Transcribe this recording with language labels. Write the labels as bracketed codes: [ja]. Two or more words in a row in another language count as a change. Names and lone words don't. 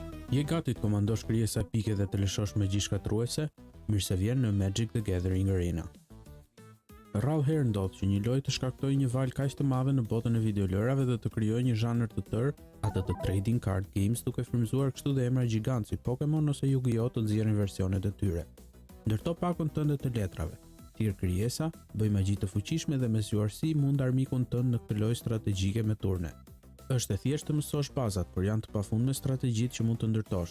[sq] Je gati të komandosh krijesa pike dhe të lëshosh magji shkatruese? Mirë se vjen në Magic the Gathering Arena. Rrallë herë ndodh që një lojë të shkaktojë një valë kaq të madhe në botën e videolojrave dhe të krijojë një zhanër të tërë, atë të [en] trading card games, [sq] duke frymëzuar kështu dhe emra gjigant si Pokémon ose Yu-Gi-Oh të nxjerrin versionet e tyre. Ndërto pakun tënde të letrave. Thirr krijesa, bëj magji të fuqishme dhe me zgjuarsi mund armikun tënd në këtë lojë strategjike me turne. Është e thjeshtë të mësosh bazat, por janë të pafundme strategjitë që mund të ndërtosh.